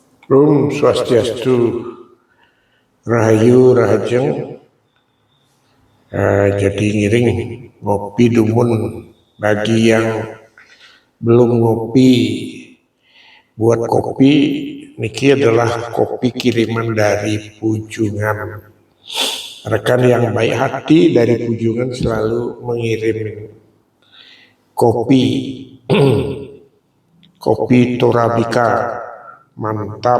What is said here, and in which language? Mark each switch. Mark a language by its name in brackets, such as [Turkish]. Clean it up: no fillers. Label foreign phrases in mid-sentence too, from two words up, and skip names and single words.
[Balinese] Rum Swastiastu, Rahayu Rahajeng, jadi ngiring ngopi dumun. [Indonesian] Bagi yang belum ngopi, buat kopi, niki adalah kopi kiriman dari Pujungan. Rekan yang baik hati dari Pujungan selalu mengirim kopi, kopi Torabika, mantap.